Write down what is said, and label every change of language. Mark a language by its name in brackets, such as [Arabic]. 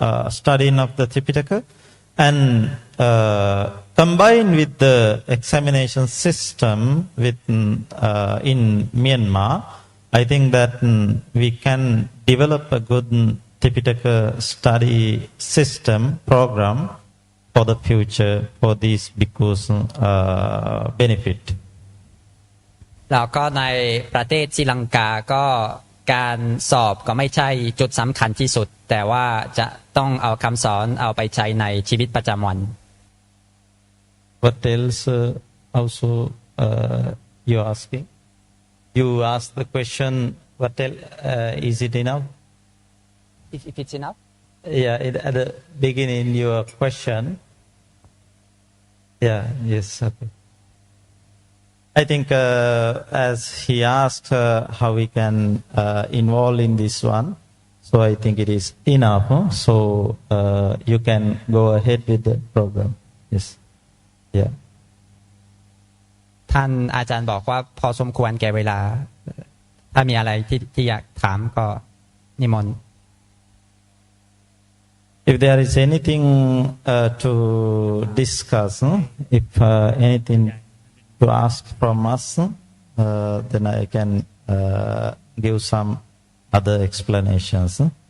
[English] studying of the Tripitaka, and combined with the examination system in Myanmar, I think that we can develop a good Tripitaka study system program for the future for these bhikkhus benefit. [Thai] แล้วก็ในประเทศศรีลังกาก็การสอบก็ไม่ใช่จุดสำคัญที่สุดแต่ว่าจะต้องเอาคำสอนเอาไปใช้ในชีวิตประจำวัน [English] What else also you asking? You asked the question. What else? Is it enough? If it's enough. Yeah, at the beginning your question. Yeah. Yes. Okay. I think as he asked how we can involve in this one, so I think it is enough. So you can go ahead with the program. Yes. Yeah. [Thai] ท่านอาจารย์บอกว่าพอสมควรแก่เวลาถ้ามีอะไรที่อยากถามก็นิมนต์ [English] If there is anything to discuss, if anything to ask from us, then I can give some other explanations.